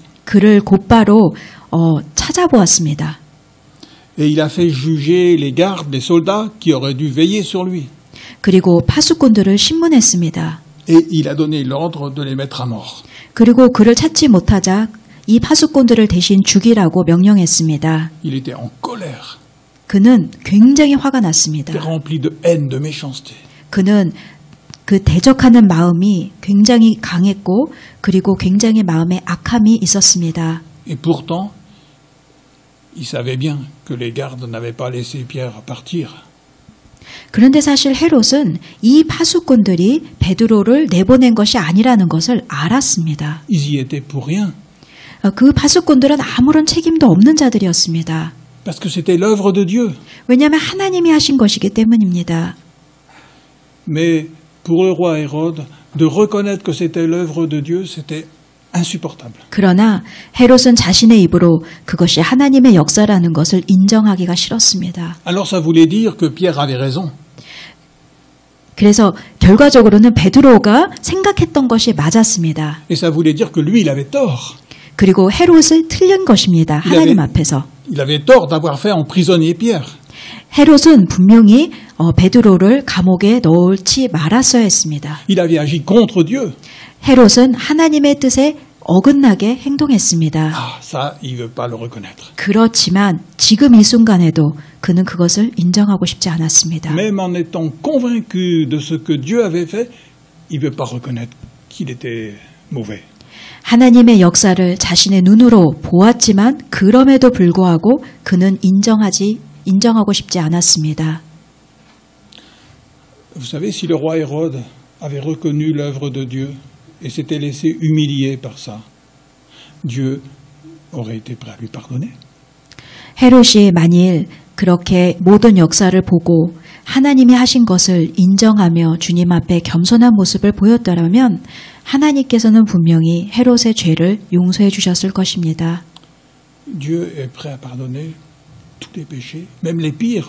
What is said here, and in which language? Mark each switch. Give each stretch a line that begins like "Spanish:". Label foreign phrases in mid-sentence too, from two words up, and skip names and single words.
Korean: 그를 곧바로 찾아보았습니다.
French: Et il a fait juger les gardes, les soldats qui auraient dû veiller sur lui.
Korean: 그리고 파수꾼들을 신문했습니다.
French: Et il a donné l'ordre de les mettre à mort.
Korean: 그리고 그를 찾지 못하자 이 파수꾼들을 대신 죽이라고 명령했습니다.
French: Il était en colère.
Korean: 그는 굉장히 화가 났습니다.
French: Rempli de haine, de méchanceté.
Korean: 그는 그 대적하는 마음이 굉장히 강했고 그리고 굉장히 마음에 악함이 있었습니다.
French: Et pourtant, il savait bien que les gardes n'avaient pas laissé Pierre partir.
Korean: 그런데 사실 헤롯은 이 파수꾼들이 베드로를 내보낸 것이 아니라는 것을 알았습니다.
French: Ils y étaient pour rien.
Korean: 그 파수꾼들은 아무런 책임도 없는 자들이었습니다.
French: Parce que c'était l'œuvre de Dieu.
Korean: 왜냐하면 하나님이 하신 것이기 때문입니다.
French: Mais pour le roi Hérode, de reconnaître que c'était l'œuvre de Dieu, c'était insupportable.
Korean: 그러나 헤롯은 자신의 입으로 그것이 하나님의 역사라는 것을 인정하기가 싫었습니다.
French: Alors ça voulait dire que Pierre avait raison.
Korean: 그래서 결과적으로는 베드로가 생각했던 것이 맞았습니다.
French: Et ça voulait dire que lui, il avait tort.
Korean: 그리고 헤롯을 틀린 것입니다. 하나님 앞에서.
French: Il avait tort d'avoir fait emprisonner Pierre.
Korean: 헤롯은 분명히 베드로를 감옥에 넣지 말았어야 했습니다.
French: Il avait agi contre Dieu.
Korean: 헤롯은 하나님의 뜻에 어긋나게 행동했습니다.
French: Ah, ça, il veut pas le reconnaître.
Korean: 그렇지만 지금 이 순간에도 그는 그것을 인정하고 싶지 않았습니다.
French: Même en étant convaincu de ce que Dieu avait fait, il veut pas reconnaître qu'il était mauvais.
Korean: 하나님의 역사를 자신의 눈으로 보았지만 그럼에도 불구하고 그는 인정하고 싶지 않았습니다.
French: Vous savez, si le roi Hérode avait reconnu l'œuvre de Dieu et s'était laissé humilier par ça, Dieu aurait été prêt à lui pardonner.
Korean: 헤롯이 만일 그렇게 모든 역사를 보고 하나님이 하신 것을 인정하며 주님 앞에 겸손한 모습을 보였더라면 하나님께서는 분명히 헤롯의 죄를 용서해 주셨을 것입니다.
French: Dieu est prêt à pardonner tous les péchés, même les pires.